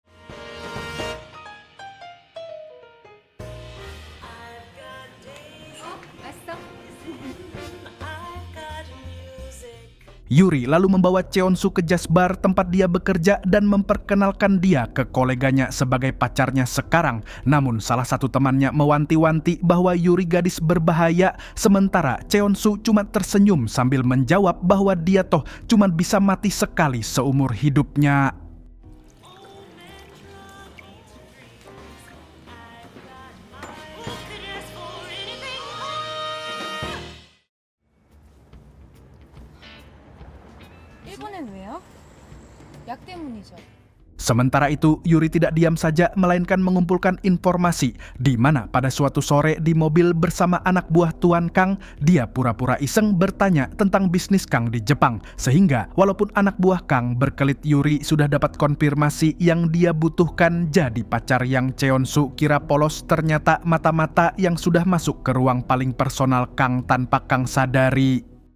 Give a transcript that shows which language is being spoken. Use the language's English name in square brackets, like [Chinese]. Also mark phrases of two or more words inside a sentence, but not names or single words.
[Indonesian] Yuri lalu membawa Cheon-su ke jazz bar tempat dia bekerja dan memperkenalkan dia ke koleganya sebagai pacarnya sekarang. Namun salah satu temannya mewanti-wanti bahwa Yuri gadis berbahaya, sementara Cheon-su cuma tersenyum sambil menjawab bahwa dia toh cuma bisa mati sekali seumur hidupnya. [Korean] 일본엔 왜요? 약 때문이죠. [Indonesian] Sementara itu, Yuri tidak diam saja melainkan mengumpulkan informasi, di mana pada suatu sore di mobil bersama anak buah Tuan Kang, dia pura-pura iseng bertanya tentang bisnis Kang di Jepang, sehingga walaupun anak buah Kang berkelit Yuri sudah dapat konfirmasi yang dia butuhkan, jadi pacar yang Cheon-su kira polos ternyata mata-mata yang sudah masuk ke ruang paling personal Kang tanpa Kang sadari.